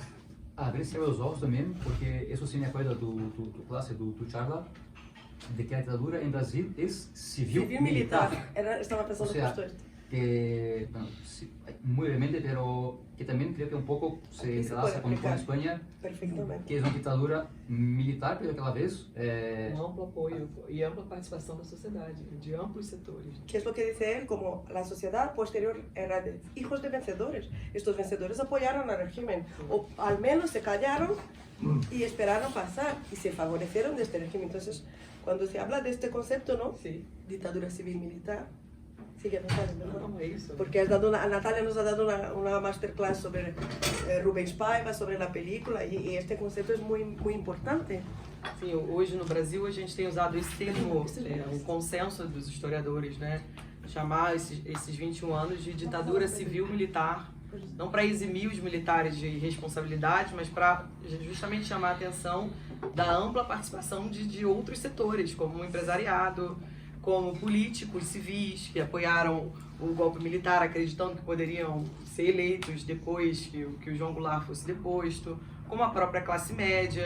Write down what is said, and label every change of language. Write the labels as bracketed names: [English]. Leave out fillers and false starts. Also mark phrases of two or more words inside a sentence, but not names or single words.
[Spanish] Abrir los ojos también, porque eso sí me acuerda tu clase, tu charla, de que la dictadura en Brasil es civil-militar. Estaba pensando O sea, justo esto. que, bueno, sí, muy brevemente, pero que también creo que un poco se Aquí se entrelaza puede con aplicar. España, Perfectamente. que es una dictadura militar, pero que a la vez [Portuguese] Amplo apoio e ampla participação da sociedade, de amplos setores. [Spanish] ¿Qué es lo que dice él? Como la sociedad posterior era de hijos de vencedores. Estos vencedores apoyaron al régimen, o al menos se callaron y esperaron pasar y se favorecieron de este régimen. Entonces, cuando se habla de este concepto, ¿no? [Portuguese] Sim. [Spanish] Dictadura civil-militar. Sigue, Natalia, ¿no? [Portuguese] Não, é isso. [Spanish] Porque Natalia nos ha dado una masterclass sobre Rubens Paiva, sobre la película, y este concepto es muy, muy importante. [Portuguese] Sim, hoje no Brasil a gente tem usado esse termo, o consenso dos historiadores, né? Chamar esses 21 anos de ditadura civil-militar, não para eximir os militares de responsabilidade, mas para justamente chamar a atenção da ampla participação de outros setores, como o empresariado, como políticos civis que apoiaram o golpe militar, acreditando que poderiam ser eleitos depois que o João Goulart fosse deposto, como a própria classe média.